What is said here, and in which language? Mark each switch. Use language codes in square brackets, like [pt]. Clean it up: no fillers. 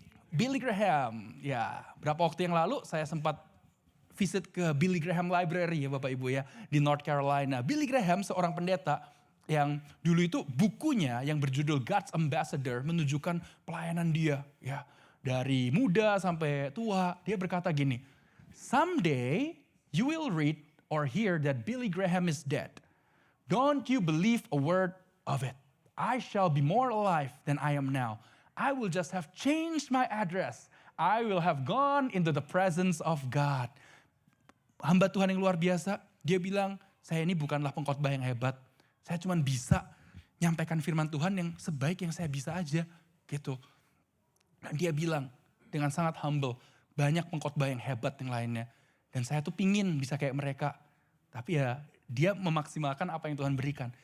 [id] Billy Graham. Ya, berapa waktu yang lalu saya sempat visit ke Billy Graham Library ya Bapak Ibu ya. Di North Carolina. Billy Graham seorang pendeta yang dulu itu bukunya yang berjudul God's Ambassador menunjukkan pelayanan dia. Ya, dari muda sampai tua. Dia berkata gini, [en] someday you will read or hear that Billy Graham is dead. Don't you believe a word of it. I shall be more alive than I am now. I will just have changed my address. I will have gone into the presence of God. [id] Hamba Tuhan yang luar biasa, dia bilang, saya ini bukanlah pengkhotbah yang hebat. Saya cuma bisa nyampaikan firman Tuhan yang sebaik yang saya bisa aja. Gitu. Dan dia bilang dengan sangat humble, banyak pengkhotbah yang hebat yang lainnya. Dan saya tuh pingin bisa kayak mereka. Tapi ya dia memaksimalkan apa yang Tuhan berikan.